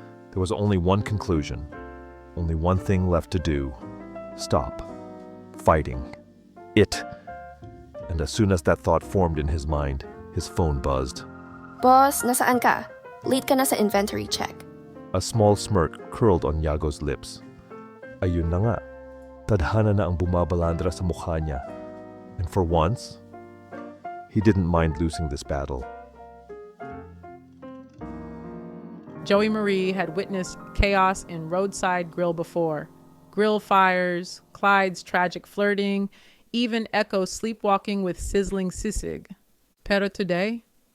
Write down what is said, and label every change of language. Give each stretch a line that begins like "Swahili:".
English: There was only one conclusion. Only one thing left to do. Stop. Fighting. It. And as soon as that thought formed in his mind, his phone buzzed.
Filipino: Boss, nasaan ka? Late ka na sa inventory check.
English: A small smirk curled on Yago's lips.
Filipino: Ayun na nga. Tadhana na ang bumabalandra sa mukha niya.
English: And for once, he didn't mind losing this battle. Joey Marie had witnessed chaos in Roadside Grill before. Grill fires, Clyde's tragic flirting, even Echo sleepwalking with sizzling sisig. Pero today,